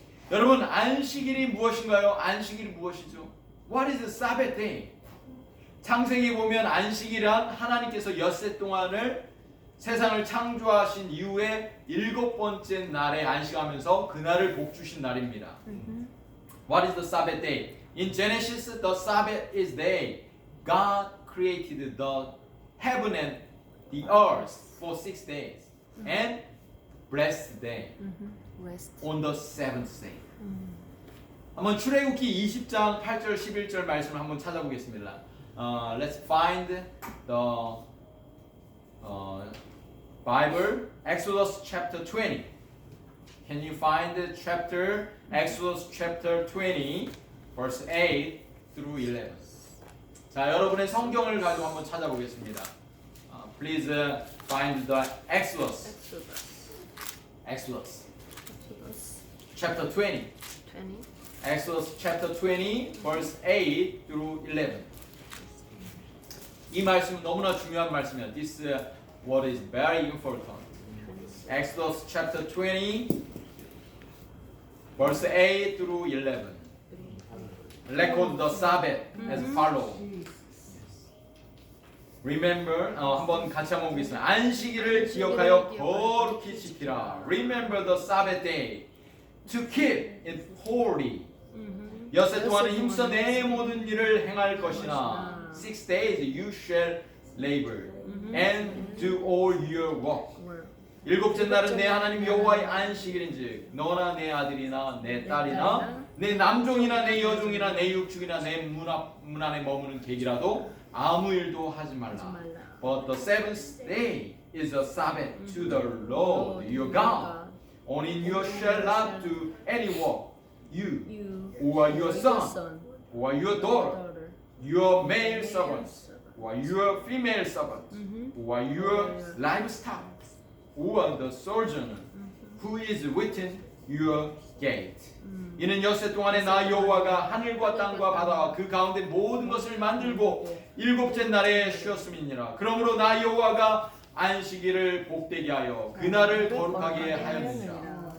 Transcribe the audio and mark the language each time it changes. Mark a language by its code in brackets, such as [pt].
[ko] 여러분, 안식일이 무엇인가요? 안식일이 무엇이죠? [en] What is the Sabbath day? [ko] 창세기 보면 안식일은 하나님께서 엿새 동안을 세상을 창조하신 이후에 7번째 날에 안식하면서 그날을 복 주신 날입니다. [en] What is the Sabbath day? In Genesis, the Sabbath is day. God created the heaven and the earth for 6 days and blessed them Rest. on the seventh day. [ko] 한번 출애굽기 20장 8절 11절 말씀을 한번 찾아보겠습니다. [en] Let's find the Bible, Exodus chapter 20. Can you find the chapter, Exodus chapter 20, verse 8 through 11? [ko] 자, 여러분의 성경을 가지고 한번 찾아보겠습니다. [en] Please find the Exodus. Exodus chapter 20. Exodus chapter 20, verse 8 through 11. [ko] 이 말씀은 너무나 중요한 말씀이에요. [en] This word is very important. Exodus chapter 20, verse 8 through 11. Record the Sabbath as follows. [ko] Remember, 한번 같이 한번 보겠습니다. 안식일을 기억하여 거룩히 지키라. [en] Remember the Sabbath day to keep it holy. [ko] 엿새 동안은 힘써 내 모든 일을 행할 것이나 [en] 6 days you shall labor and do all your work. [ko] 7째 날은 내 하나님 여호와의 안식일인즉 너나 내 아들이나 내 딸이나 내 남종이나 내 여종이나 내 육축이나 내 문 안에 머무는 객이라도 아무 일도 하지 말라. [en] But the seventh day is a Sabbath to the Lord your God. On it you shall not do any work, you or your son or your daughter, your male servants or your female servants or your livestock or the sojourner who is within your gate. [ko] 이는 엿새 동안에 나 여호와가 하늘과 땅과 바다와 그 가운데 모든 것을 만들고 7째 날에 쉬었음이니라. 그러므로 나 여호와가 안식일을 복되게 하여 그날을 거룩하게 하였느니라.